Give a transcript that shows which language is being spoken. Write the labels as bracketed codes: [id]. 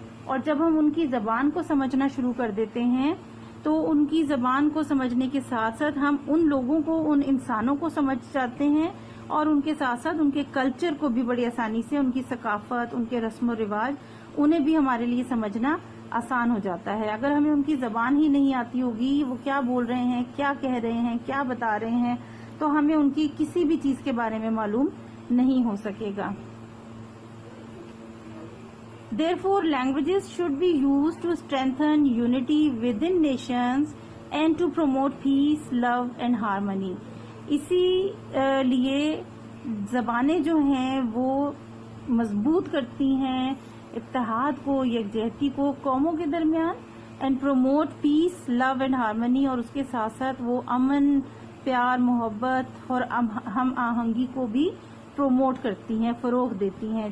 [ur] اور جب ہم ان کی زبان کو سمجھنا شروع کر دیتے ہیں تو ان کی زبان کو سمجھنے کے ساتھ ساتھ ہم ان لوگوں کو, ان انسانوں کو سمجھ جاتے ہیں, اور ان کے ساتھ ساتھ ان کے کلچر کو بھی بڑی آسانی سے, ان کی ثقافت, ان کے رسم و رواج, انہیں بھی ہمارے لیے سمجھنا آسان ہو جاتا ہے. اگر ہمیں ان کی زبان ہی نہیں آتی ہوگی, وہ کیا بول رہے ہیں, کیا کہہ رہے ہیں, کیا بتا رہے ہیں, تو ہمیں ان کی کسی بھی چیز کے بارے میں معلوم نہیں ہو سکے گا. [en] Therefore, languages should be used to strengthen unity within nations and to promote peace, love and harmony. [ur] اسی لیے زبانیں جو ہیں وہ مضبوط کرتی ہیں اتحاد کو, یکجہتی کو قوموں کے درمیان, [en] and promote peace, love and harmony, [ur] اور اس کے ساتھ ساتھ وہ امن, پیار, محبت اور ہم آہنگی کو بھی پروموٹ کرتی ہیں, فروغ دیتی ہیں.